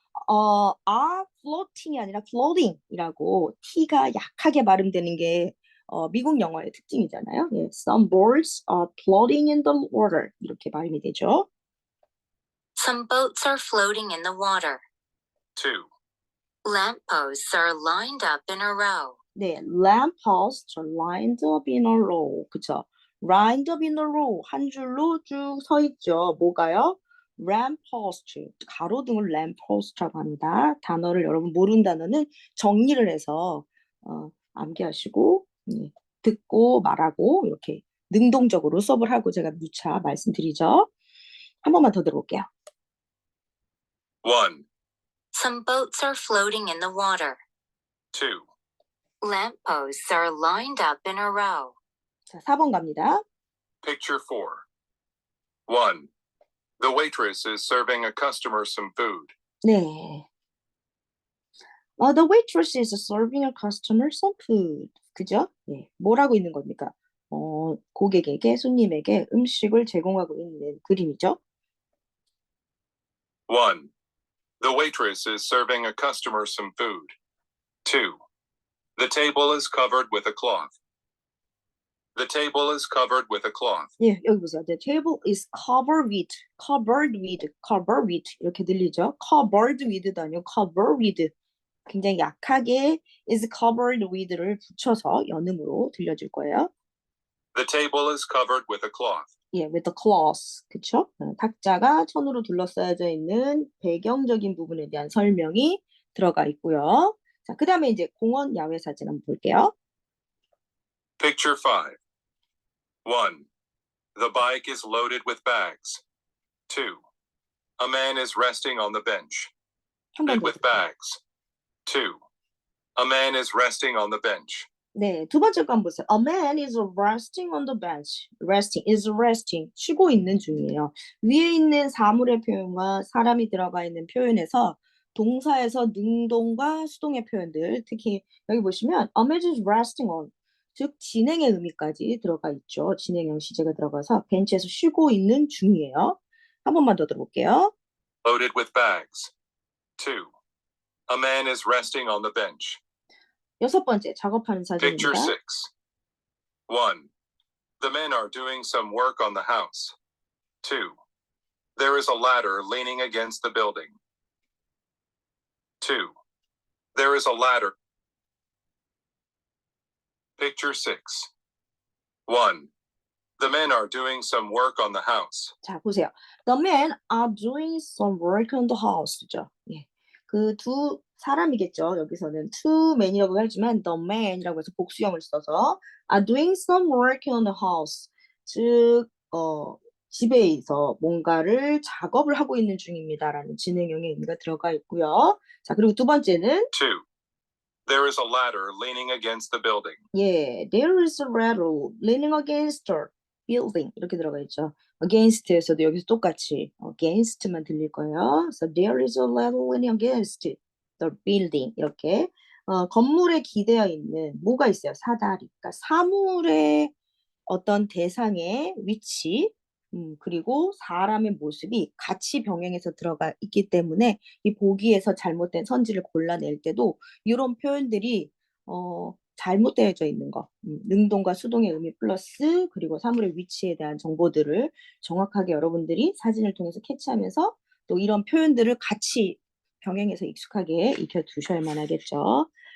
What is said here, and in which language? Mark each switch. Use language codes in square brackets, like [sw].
[en] are floating [ko] 이 아니라 floating이라고 t가 약하게 발음되는 게 미국 영어의 특징이잖아요. [en] 예, some boats are floating in the water [ko] 이렇게 발음이 되죠. [en] Some boats are floating in the water. 2, Lampposts are lined up in a row. 네, lampposts are lined up in a row. [ko] 그쵸? [en] lined up in a row. [ko] 한 줄로 쭉 서 있죠. 뭐가요? [en] lamppost. [ko] 가로등을 lampost라고 합니다. 단어를 여러분 모르는 단어는 정리를 해서 암기하시고 듣고 말하고 이렇게 능동적으로 수업을 하고 제가 누차 말씀드리죠. 한 번만 더 들어볼게요. [en] 1, Some boats are floating in the water. 2, Lampposts are lined up in a row. [ko] 자, 4번 갑니다. [en] Picture 4. 1, the waitress is serving a customer some food. [ko] 네. [en] The waitress is serving a customer some food. [ko] 그죠? 예. 뭐라고 있는 겁니까? 고객에게, 손님에게 음식을 제공하고 있는 그림이죠. [en] 1, the waitress is serving a customer some food. 2, the table is covered with a cloth. The table is covered with a cloth. [ko] 예, 여기 보세요. [en] The table is covered with [ko] 이렇게 들리죠? [en] covered with도 아니고 cover with. [ko] 굉장히 약하게 is covered with를 붙여서 연음으로 들려줄 거예요. [en] The table is covered with a cloth. 예, with the cloth. [ko] 그쵸? 탁자가 천으로 둘러싸여져 있는 배경적인 부분에 대한 설명이 들어가 있고요. 자, 그 다음에 이제 공원 야외 사진 한번 볼게요. [en] Picture 5. 1, the bike is loaded with bags. 2, a man is resting on the bench. [ko] 한 번 더. [en] with bags. 2, a man is resting on the bench. [ko] 네, 두 번째 거 한번 보세요. [en] A man is resting on the bench. [ko] resting. 쉬고 있는 중이에요. 위에 있는 사물의 표현과 사람이 들어가 있는 표현에서 동사에서 능동과 수동의 표현들, 특히 여기 보시면 [en] a man is resting on, [ko] 즉 진행의 의미까지 들어가 있죠. 진행형 시제가 들어가서 벤치에서 쉬고 있는 중이에요. 한 번만 더 들어볼게요. [en] Loaded with bags. 2, A man is resting on the bench. [ko] 여섯 번째, 작업하는 [en] Picture [ko] 사진입니다. [en] 6. 1. The men are doing some work on the house. 2. There is a ladder leaning against the building. 2. There is a ladder. Picture 6. 1. The men are doing some work on the house. [ko] 자, 보세요. [en] The men are doing some work on the house죠. [ko] 예. 그 두 사람이겠죠. 여기서는 two men이라고 하지만 the man이라고 해서 복수형을 써서 [en] are doing some work on the house. [ko] 즉, 집에서 뭔가를 작업을 하고 있는 중입니다라는 진행형의 의미가 들어가 있고요. 자, 그리고 두 번째는 [en] 2. There is a ladder leaning against the building. 예, there is a ladder leaning against the building [ko] 이렇게 들어가 있죠. against에서도 여기서 똑같이 against만 들릴 거예요. [en] So there is a ladder leaning against the building [ko] 이렇게 건물에 기대어 있는 뭐가 있어요? 사다리. 그러니까 사물의 어떤 대상의 위치 그리고 사람의 모습이 같이 병행해서 들어가 있기 때문에 이 보기에서 잘못된 선지를 골라낼 때도 이런 표현들이 잘못되어져 있는 거, 능동과 수동의 의미 플러스 그리고 사물의 위치에 대한 정보들을 정확하게 여러분들이 사진을 통해서 캐치하면서 또 이런 표현들을 같이 병행해서 익숙하게 익혀두셔야만 하겠죠.